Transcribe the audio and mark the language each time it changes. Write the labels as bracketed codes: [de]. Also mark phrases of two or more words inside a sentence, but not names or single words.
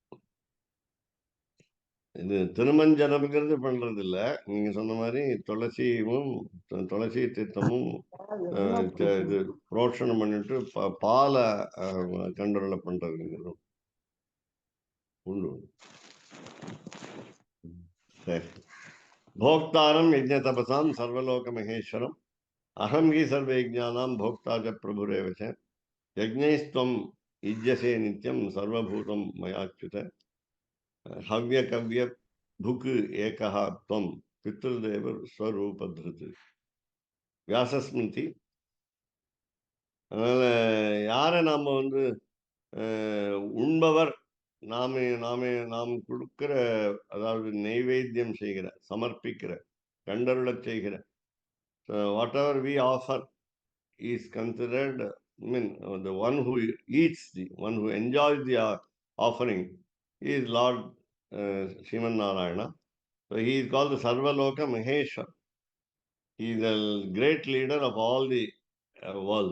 [ta] இது திருமஞ்சனம்ங்கிறது பண்றது இல்ல. நீங்க சொன்ன மாதிரி துளசி தீர்த்தமும் இது புரோஷனம் பண்ணிட்டு பாலை கண்ட்ரோல பண்றதுங்கிறது உண்டு. சரி. [sa] भोक्तारं यज्ञतपसां सर्वलोकमहेश्वरम् अहं हि सर्वयज्ञानां भोक्ता च प्रभुरेव च यज्ञैस्त्वं युज्यसे नित्यं सर्वभूतं मयाच्युत हव्यकव्य भुक् एकः त्वं पितृदेव स्वरूपधृत्. [ta] வியாசஸ்மிருதி. அதனால யாரை நாம வந்து உண்பவர் நாம் கொடுக்கிற, அதாவது நைவேத்தியம் செய்கிற, சமர்ப்பிக்கிற, கண்டருளச் செய்கிற, [en] whatever we offer is considered, I mean, the one who eats, the one who enjoys the offering is Lord Sriman Narayana. So he is called the Sarvaloka Maheshwar. He is the great leader of all the worlds.